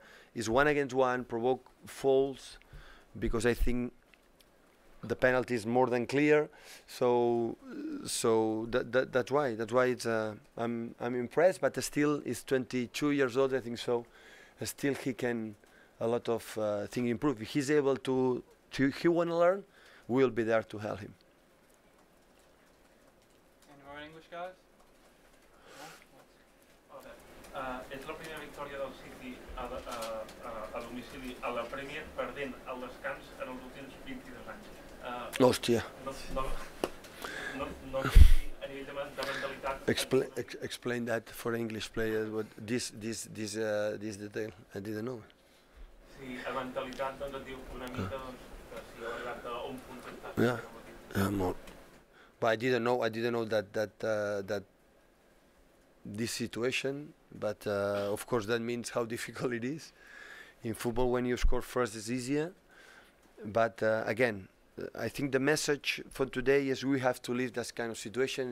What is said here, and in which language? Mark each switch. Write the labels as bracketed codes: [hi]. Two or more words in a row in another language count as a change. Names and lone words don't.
[en] He's 1 against 1, provoke fouls, because I think the penalty is more than clear, so that's why it's I'm impressed, but still he's 22 years old, I think so. Still he can a lot of things improve. If he's able to he want to learn, we'll be there to help him. Any more English guys? [ca] És la primera victòria del City a domicili a la Premier, perdent al descans en els últims 22 anys. Hòstia. No sé si a nivell de mentalitat... [en] Explain that for English players. What this detail I didn't know. [ca] Sí, a mentalitat doncs et diu una mica doncs, que si heu arribat a un punt que estàs... [en] Yeah. More. But I didn't know that this situation. But of course that means how difficult it is. In football, when you score first, it's easier. But again, I think the message for today is we have to leave that kind of situations.